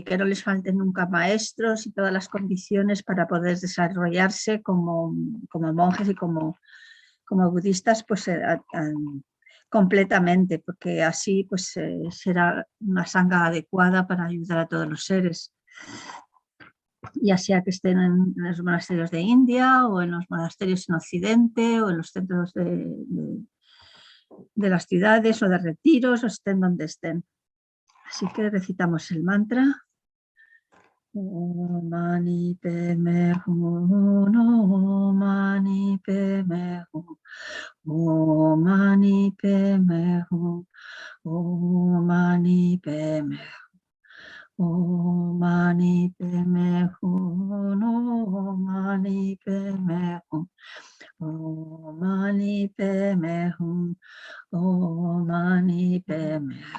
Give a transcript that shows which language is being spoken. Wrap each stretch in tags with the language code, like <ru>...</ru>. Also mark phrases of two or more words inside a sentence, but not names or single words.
<es>que no les falten nunca maestros y todas las condiciones para poder desarrollarse como monjes y como budistas, pues completamente, porque así pues será una sangha adecuada para ayudar a todos los seres, ya sea que estén en los monasterios de India o en los monasterios en Occidente o en los centros de las ciudades o de retiros, o estén donde estén. Así que recitamos el mantra.</es> <sa>Om mani padme hum, Om mani padme hum, Om mani padme hum, Om mani padme Om mani padme hum, Om mani padme hum, Om mani padme hum, Om mani padme hum.</sa>